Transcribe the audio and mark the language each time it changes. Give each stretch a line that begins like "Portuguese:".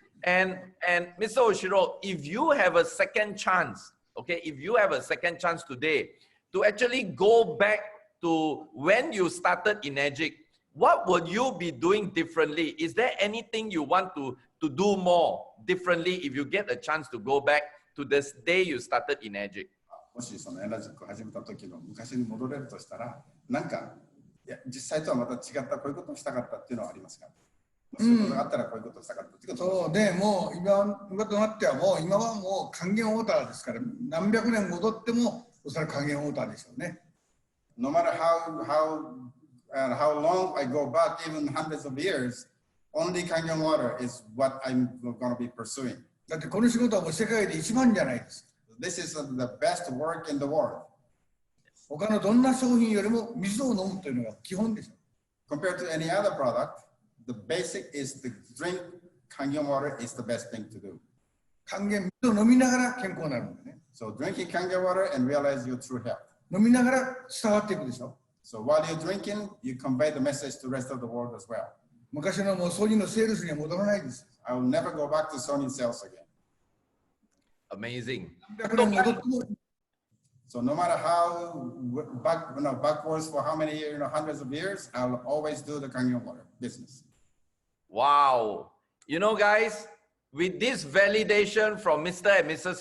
English: And Mr. Ohshiro, if you have a second chance, okay, if you have a second chance today to actually go back to when you started Enagic, what would you be doing differently? Is there anything you want to do more differently if you get a chance to go back to this day you started Enagic?
Japanese: もしそのエナジックを始めた時の昔に戻れるとしたら、なんかいや実際とはまた違ったこういうことをしたかったっていうのはありますか？そういうことがあったらこういうことをしたかったっていうこと。そうでもう今となってはもう今はもう還元ウォーターですから何百年戻ってもおそらく還元ウォーターでしょうね。
English: No matter how long I go back, even hundreds of years, only Kangen water is what I'm going to be pursuing.
Japanese: だってこの仕事はもう世界で一番じゃないです。
English: This is the best work in the world.
Japanese: 他のどんな商品よりも水を飲むというのが基本です。
English: Compared to any other product, the basic is to drink Kangen water is the best thing to do.
Japanese: 還元水を飲みながら健康になるんでね。
English: So drinking Kangen water and realize your true health.
Japanese: 飲みながら伝わっていくでしょ。
English: So while you're drinking, you convey the message to the rest of the world as well.
Japanese: 昔のもうソニーのセールスには戻らないです。
English: I will never go back to Sony sales again. Amazing.
Japanese: 100年戻っても
English: So no matter how backwards for how many hundreds of years, I'll always do the Kangen water business. Wow. You know, guys, with this validation from Mr. and Mrs.